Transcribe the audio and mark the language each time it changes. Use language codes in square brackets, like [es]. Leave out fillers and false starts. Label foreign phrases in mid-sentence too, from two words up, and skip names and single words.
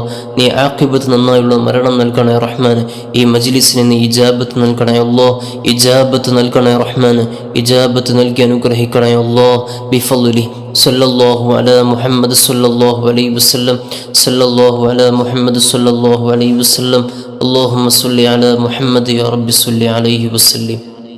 [ml] നീ ആഖിബത്ത് നന്നായുള്ള മരണം നൽകണേ റഹ്മാൻ. ഈ മജ്ലിസിനെ നീ ഇജാബത്ത് നൽകണേ അല്ലാ. ഇജാബത്ത് നൽകണേ റഹ്മാൻ. ഇജാബത്ത് നൽകി അനുഗ്രഹിക്കണേ അല്ലാ. [ar] بفضلي صلى الله على محمد صلى الله عليه وسلم. صلى الله على محمد صلى الله عليه وسلم. اللهم صل على محمد يا رب صل عليه وسلم.